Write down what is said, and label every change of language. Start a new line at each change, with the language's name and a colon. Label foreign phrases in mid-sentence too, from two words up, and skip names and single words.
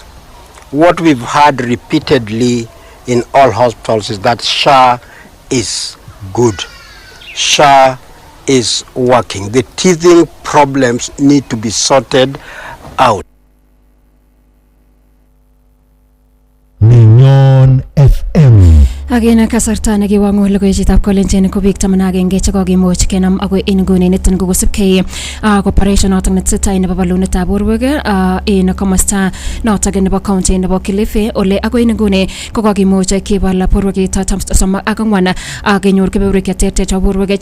English: What we've heard repeatedly in all hospitals is that SHA is good. SHA is working. The teething problems need to be sorted out.
Kalenjin: Mignon FM. Again kasarta nekiwangu logoiwetab kolenjin ko biik 11 chekokimuch kenam agoi en nguni niton kokosipkei operation notok netesetai nebo balunetab borwek en komosta notok nebo county nebo Kilifi ole agoi en nguni kokokimuch kebal borwek 34 ak kenyor kebeberwek cheterter chebo borwek